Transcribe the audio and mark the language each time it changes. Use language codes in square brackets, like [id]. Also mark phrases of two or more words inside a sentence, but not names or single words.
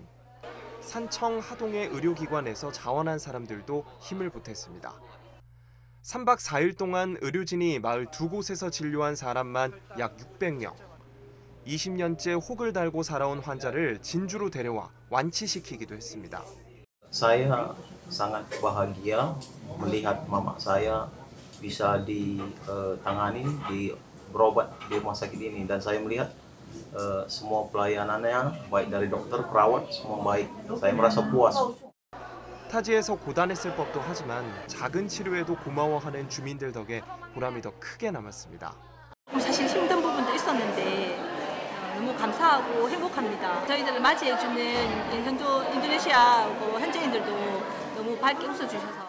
[ko] 산청 하동의 의료기관에서 자원한 사람들도 힘을 보탰습니다. 3박 4일 동안 의료진이 마을 2곳에서 진료한 사람만 약 600명. 20년째 혹을 달고 살아온 환자를 진주로 데려와 완치시키기도 했습니다. [id] Saya sangat bahagia melihat mama saya bisa ditangani, berobat di rumah sakit ini dan saya melihat semua pelayanannya baik dari dokter, perawat semua baik. Saya merasa puas. [ko] 타지에서 고단했을 법도 하지만 작은 치료에도 고마워하는 주민들 덕에 보람이 더 크게 남았습니다. 사실 힘든 부분도 있었는데 너무 감사하고 행복합니다. 저희들을 맞이해주는 인도네시아 현지인들도 너무 밝게 웃어주셔서.